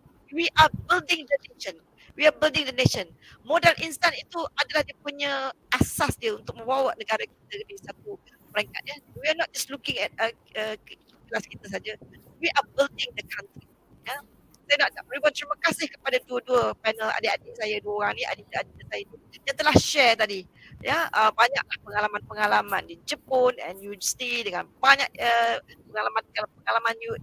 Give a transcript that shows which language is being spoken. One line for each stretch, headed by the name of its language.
English: We are building the nation. We are building the nation.
Malay: Modal insan itu adalah dia punya asas dia untuk membawa negara kita di satu peringkat.
English: Ya. We are not just looking at
Malay: kelas kita saja.
English: We are building the country.
Malay: Ya. Saya nak berikan terima kasih kepada dua-dua panel adik-adik saya, dua orang ni, adik-adik saya tu, yang telah share tadi. Ya, banyaklah pengalaman-pengalaman di Jepun and UC dengan banyak pengalaman you.